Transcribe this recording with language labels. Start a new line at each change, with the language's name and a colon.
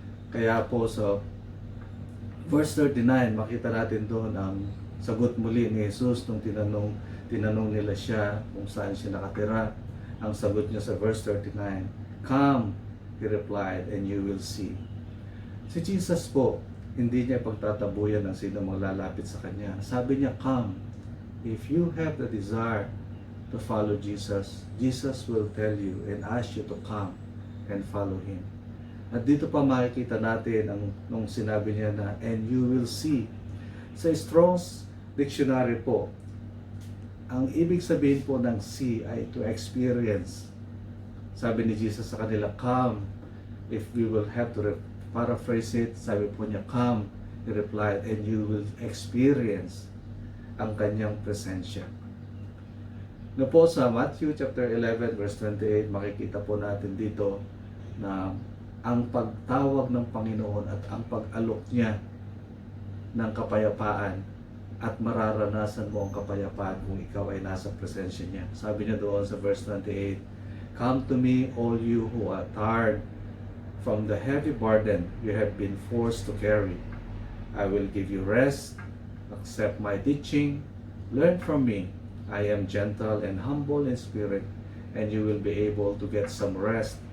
Filipino: Kaya po sa verse 39, makita natin doon ang sagot muli ni Jesus nung tinanong nila siya kung saan siya nakatira. Ang sagot niya sa verse 39,
English: "Come," he replied, "and you will see."
Filipino: Si Jesus po, hindi niya pagtatabuyan ng sino maglalapit sa kanya. Sabi niya,
English: "Come." If you have the desire to follow Jesus, Jesus will tell you and ask you to come and follow Him.
Filipino: At dito pa makikita natin nung sinabi niya na,
English: "and you will see."
Filipino: Sa Strong's Dictionary po, ang ibig sabihin po ng see ay to experience. Sabi ni Jesus sa kanila,
English: "Come." If we will have to paraphrase it,
Filipino: sabi po niya,
English: "Come," he replied, "and you will experience
Filipino: ang kanyang presensya." Na po sa Matthew chapter 11 verse 28, makikita po natin dito na ang pagtawag ng Panginoon at ang pag-alok niya ng kapayapaan at mararanasan mo ang kapayapaan kung ikaw ay nasa presensya niya.
English: Sabi niya doon sa verse 28, "Come to me, all you who are tired from the heavy burden you have been forced to carry. I will give you rest. Accept my teaching. Learn from me. I am gentle and humble in spirit, and you will be able to get some rest."